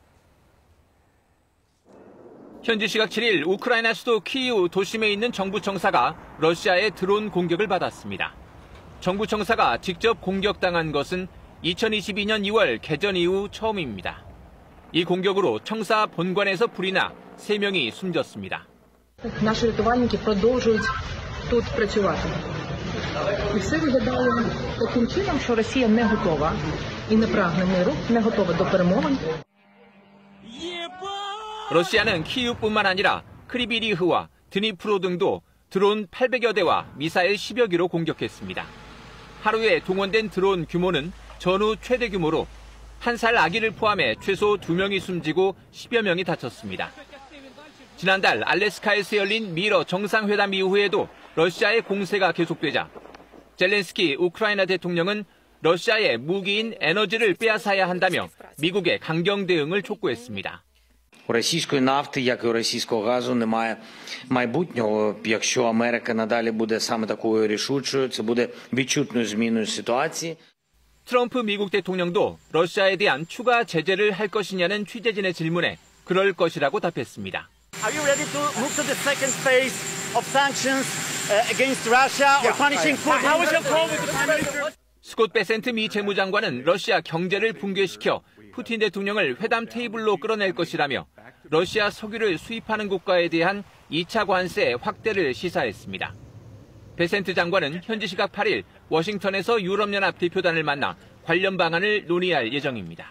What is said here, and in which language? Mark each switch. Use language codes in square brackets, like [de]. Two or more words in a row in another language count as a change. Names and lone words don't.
[ko] 현지 시각 7일 우크라이나 수도 키이우 도심에 있는 정부 청사가 러시아의 드론 공격을 받았습니다. 정부 청사가 직접 공격당한 것은 2022년 2월 개전 이후 처음입니다. 이 공격으로 청사 본관에서 불이 나 3명이 숨졌습니다. [uk] Наші рятувальники продовжують тут працювати. І все виглядає таким чином, що Росія не готова і не прагне миру, не готова до перемовин. [ko] 러시아는 키이우뿐만 아니라 크리비리흐와 드니프로 등도 드론 800여 대와 미사일 10여 기로 공격했습니다. 하루에 동원된 드론 규모는 전후 최대 규모로 1살 아기를 포함해 최소 2명이 숨지고 10여 명이 다쳤습니다. 지난달 알래스카에서 열린 미러 정상회담 이후에도 러시아의 공세가 계속되자 젤렌스키 우크라이나 대통령은 러시아의 무기인 에너지를 빼앗아야 한다며 미국의 강경 대응을 촉구했습니다. [uk] У російської нафти, як і у російського газу, немає майбутнього. Якщо Америка надалі буде саме такою рішучою, це буде відчутною зміною ситуації. [ko] 트럼프 미국 대통령도 러시아에 대한 추가 제재를 할 것이냐는 취재진의 질문에 그럴 것이라고 답했습니다. [en] Are you ready to move to the second phase of sanctions against Russia or punishing Putin? How is your call with the Prime Minister? [ko] 스콧 베센트 미 재무장관은 러시아 경제를 붕괴시켜 푸틴 대통령을 회담 테이블로 끌어낼 것이라며 러시아 석유를 수입하는 국가에 대한 2차 관세 확대를 시사했습니다. 베센트 장관은 현지 시각 8일 워싱턴에서 유럽연합 대표단을 만나 관련 방안을 논의할 예정입니다.